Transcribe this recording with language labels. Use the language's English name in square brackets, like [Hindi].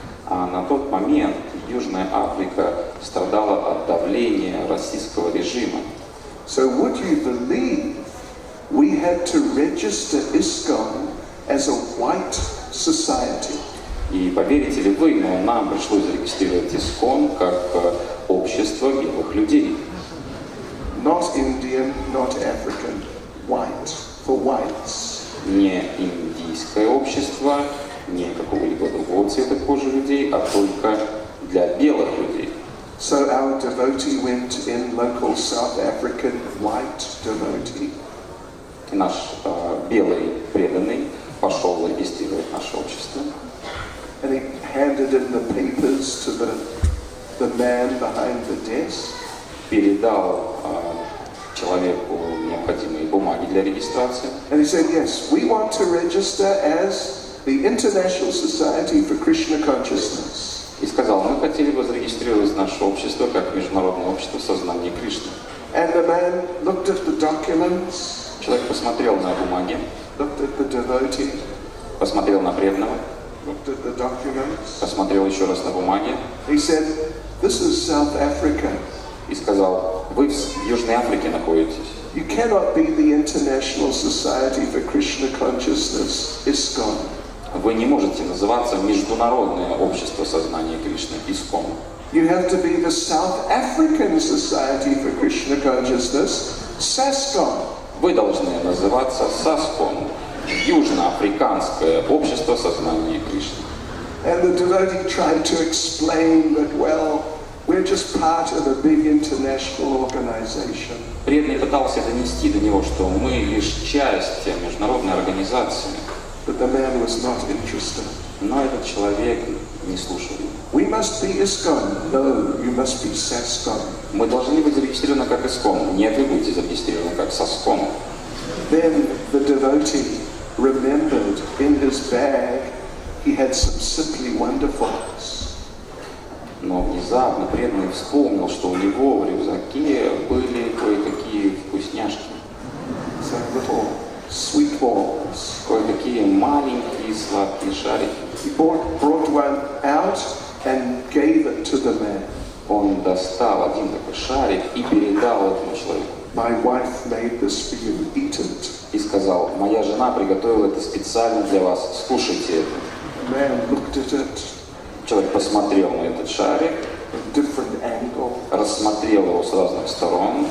[Russian] А на тот момент Южная Африка страдала от давления российского режима. [English] So would you believe we had to register ISKCON as a white society? [Russian] И поверите ли вы, но нам пришлось зарегистрировать ИСККОН как общество белых людей. [English] Not Indian, not African, white, for whites. [Russian] Не индийское общество, не какого-либо другого цвета кожи людей, а только для белых людей. [English] So our devotee went in, local South African white devotee. [Russian] И наш белый преданный пошел зарегистрировать наше общество. [English] And he handed in the papers to the man behind the desk. [Russian] Передал человеку необходимые бумаги для регистрации. [English] And he said, yes, we want to register as the International Society for Krishna Consciousness. [Russian] И сказал, мы хотели бы зарегистрировать наше общество как Международное общество сознания Кришны. [English] And the man looked at the documents. [Russian] Человек посмотрел на бумаги, [English] Looked at the devotee. [Russian] посмотрел на преданного, [English] Looked at the documents. [Russian] посмотрел еще раз на бумаги. [English] He said, this is South Africa. [Russian] И сказал, вы в Южной Африке находитесь. [English] You cannot be the International Society for Krishna Consciousness, ISKCON. [Russian] Вы не можете называться Международное общество сознания Кришны, ИСККОН. [English] You have to be the South African Society for Krishna Consciousness, SASKON. [Russian] Вы должны называться САСКОН, Южноафриканское общество сознания Кришны. [English] And the devotee tried to explain that, well, we're just part of a big international organization. [Russian] Преданный пытался донести до него, что мы лишь часть международной организации. [English] But the man was not interested. [Russian] Но этот человек не слушал. [English] We must be ISKCON. No, you must be SASKON. [Russian] Мы должны быть зарегистрированы как ИСККОН. Нет, вы будете зарегистрированы как САСКОН. [English] Then the devotee remembered in his bag he had some simply wonderfuls. [Russian] Но внезапно преданный вспомнил, что у него в рюкзаке были кое-какие вкусняшки. [English] Some little sweet balls. [Russian] Кое-какие маленькие сладкие шарики. [English] He brought one out and gave it to the man. [Russian] Он достал один такой шарик и передал этому человеку. [English] My wife made this for you, eat it. [Russian] И сказал: моя жена приготовила это специально для вас, скушайте это. [English] The man looked at it [Russian] Человек посмотрел на этот шарик, [English] from a different angle, [Russian] рассмотрел его с разных сторон